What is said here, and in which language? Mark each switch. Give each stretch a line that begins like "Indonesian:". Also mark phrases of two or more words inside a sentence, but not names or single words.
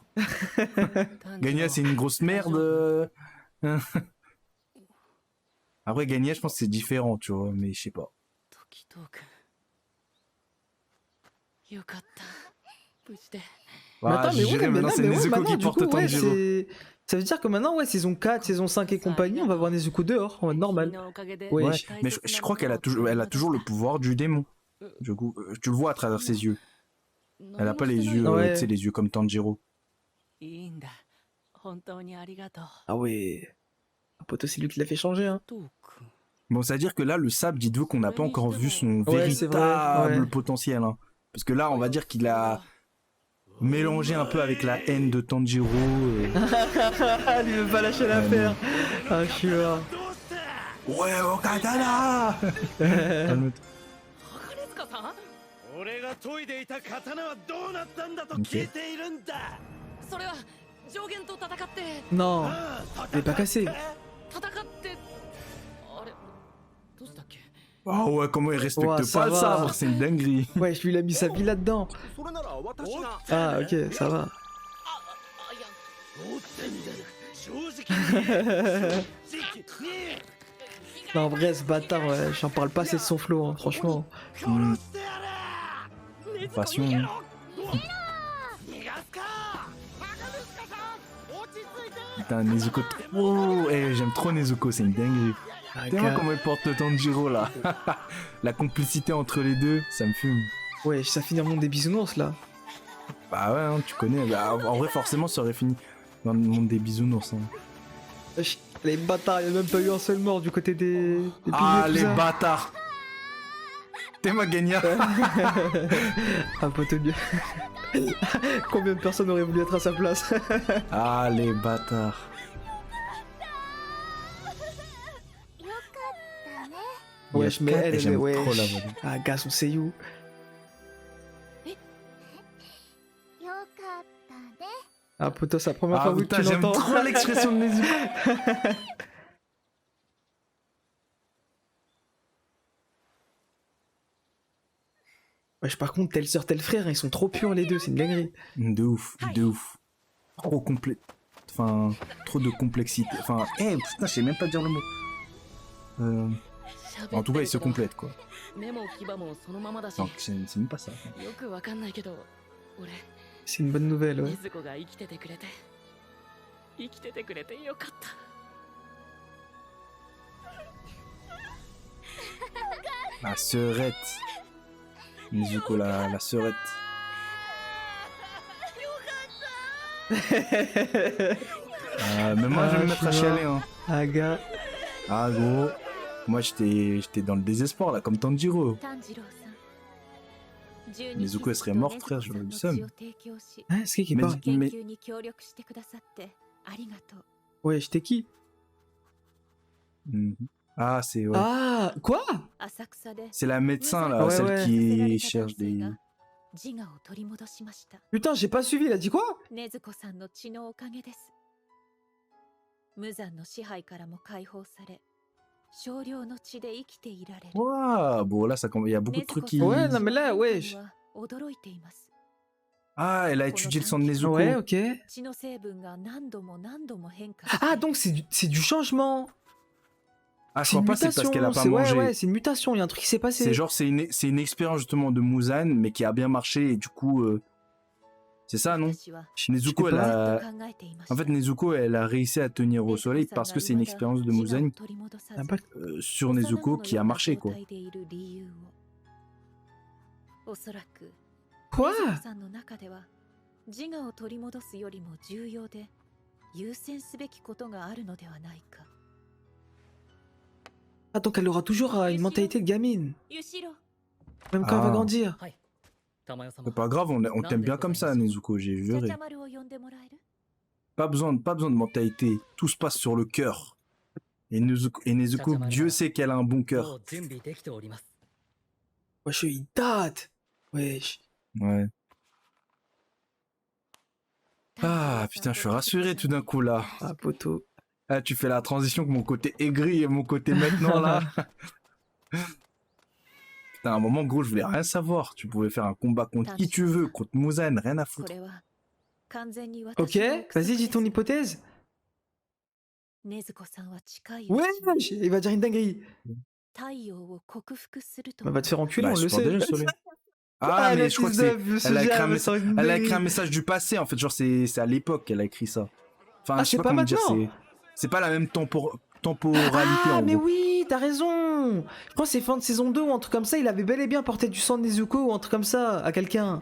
French: Genya c'est une grosse merde. Après Genya je pense que c'est différent tu vois mais je sais pas.
Japanese: 時々よかった無事で
French: Mais attends, mais ouais, maintenant c'est mais ouais, Nezuko maintenant, qui du porte coup, ouais, Tanjiro. ça veut dire que maintenant, ouais, saison 4, saison 5 et compagnie, on va voir Nezuko dehors, en mode normal. Ouais. Ouais, mais je crois qu'elle a toujours le pouvoir du démon. Du coup, tu le vois à travers ses yeux. Elle a pas les yeux, Ouais. tu sais, les yeux comme Tanjiro.
Japanese: いいんだ本当にありがとう
French: Ah ouais. Un pote, c'est lui qui l'a fait changer, hein.
Japanese: トーク
French: Bon, c'est à dire que là, le sable, dites-vous qu'on n'a pas encore vu son Ouais, c'est vrai, véritable ouais. potentiel. Hein. Parce que là, on va dire qu'il a mélangé un peu avec la haine de Tanjiro. Il veut pas lâcher l'affaire. Ah, je suis là. Ouais, au katana. Calme-toi.
Japanese: 鋼塚さん俺が研いでいた刀はどうなったんだと聞いているんだ。それは上限と戦って
French: Non, il est pas cassé.
Japanese: 戦ってあれどうしたっけ
French: Oh ouais, comment il respecte Ouais, ça pas le va. sabre, c'est une dinguerie. Ouais, je lui ai mis sa vie là-dedans.
Japanese: それなら私が
French: Ah, ok, ça va.
Japanese: あいや持ってみる正直に
French: Non, en vrai, ce bâtard, ouais, j'en parle pas assez de son flow, hein, franchement. Hmm. Passion.
Japanese: 逃がすか赤塚さん落ち着いて
French: Putain, Nezuko trop. Eh, j'aime trop Nezuko, c'est une dinguerie. Tellement comment il porte le Tanjiro là. La complicité entre les deux, ça me fume. Ouais, ça finit dans le monde des bisounours là. Bah ouais, hein, tu connais. Bah, en vrai, forcément, ça aurait fini dans le monde des bisounours. Hein. Wesh, les bâtards, il n'y a même pas eu un seul mort du côté des Ah, piliers, les tout ça. bâtards. T'es ma gagnante. Ah, poteau Dieu. Combien de personnes auraient voulu être à sa place? Ah, les bâtards. Wesh, mais elle, j'aime ouais. trop la voix. Ah, gars, son seiyuu.
Japanese: よかったね
French: Ah, poto, c'est la première Ah fois que putain, tu j'aime l'entends. trop l'expression de Nezuko. Wesh, par contre, telle sœur, tel frère, ils sont trop purs les deux, c'est une dinguerie. De ouf, de ouf. Trop complet. Enfin, trop de complexité. Enfin, putain, je sais même pas dire le mot. En tout cas, ils se complètent quoi.
Japanese: 目も牙もそのままだし
French: Donc, c'est même pas ça.
Japanese: よくわかんないけど俺
French: C'est une bonne nouvelle, ouais.
Japanese: 禰豆子が生きててくれて生きててくれてよかった
French: La sœurette. Nezuko, la sœurette. Mais moi, je vais me mettre à chialer. Hein. Ah, gars. Ah, gros. Moi, j'étais dans le désespoir, là, comme Tanjiro.
Japanese: 炭治郎さん
French: Nezuko, elle serait morte, frère, j'aurais eu le seum. Hein, c'est qui Mais- parle?
Japanese: 研究に協力してくださってありがとう
French: Ouais, j'étais qui? Mhm. Ah, c'est ouais. Ah, quoi?
Japanese: 浅草で
French: C'est la médecin, là, Ouais, celle ouais. qui cherche des...
Japanese: 自我を取り戻しました
French: Putain, j'ai pas suivi, il a dit quoi?
Japanese: 禰豆子さんの血のおかげです無残の支配からも解放され少量の血で生きていられる
French: Ouah, bon, là, il y a beaucoup de trucs qui... Ouais, non, mais là, wesh.
Japanese: 驚いています
French: Ah, elle a étudié le sang de Nezuko. Ouais, ok.
Japanese: 血の成分が何度も何度も変化
French: Ah, donc c'est du changement. Ah, je C'est crois une pas c'est parce mutation. qu'elle a pas c'est- mangé. Ouais, ouais, c'est une mutation, il y a un truc qui s'est passé. C'est genre, c'est une expérience justement de Muzan, mais qui a bien marché, et du coup... C'est ça, non?
Japanese: 私は
French: Chez Nezuko, Je sais elle pas. a...
Japanese: ずっと考えていました
French: En fait, Nezuko, elle a réussi à tenir au soleil parce que c'est une expérience de Muzan Ah, pas- sur Nezuko qui a marché, quoi.
Japanese: おそらく
French: Quoi?
Japanese: 禰豆子さんの中では自我を取り戻すよりも重要で優先すべきことがあるのではないか
French: Ah, donc elle aura toujours une mentalité de gamine.
Japanese: ユシロ
French: Même quand elle va Ah. grandir.
Japanese: 玉代様
French: C'est pas grave, on t'aime bien comme ça, Nezuko, j'ai
Japanese: ちゃ
French: juré.
Japanese: ちゃ丸を呼んでもらえる
French: Pas besoin de mentalité, tout se passe sur le cœur. Et Nezuko, Dieu sait qu'elle a un bon
Japanese: も
French: cœur.
Japanese: う準備できております
French: Wesh, il date. Wesh. Ouais. Ah, putain, je suis rassuré tout d'un coup, là. Ah, poteau. Ah, tu fais la transition que mon côté aigri et mon côté maintenant, là. Putain, à un moment, gros, je voulais rien savoir. Tu pouvais faire un combat contre qui tu veux, contre Muzan, rien à
Japanese: こ
French: foutre.
Japanese: れは完全に
French: Ok,
Japanese: 私の憶測
French: vas-y, dis
Japanese: です
French: ton hypothèse.
Japanese: 禰豆子さんは近い
French: Wesh, il va dire une dinguerie.
Japanese: 太陽を克服すると
French: On va te faire enculer, Bah, on je le suis pas sait. déjà le soleil. Ah, mais la je crois que fils c'est... de- le Elle a, sujet, écrit un me messa- sort une elle a écrit un dinguerie. message du passé, en fait, genre c'est à l'époque qu'elle a écrit ça. Enfin, Ah, je sais c'est pas pas comment dire, maintenant. c'est pas la même temporalité Ah, en mais gros. oui, t'as raison. Je crois que c'est fin de saison 2 ou un truc comme ça. Il avait bel et bien porté du sang de Nezuko ou un truc comme ça à quelqu'un.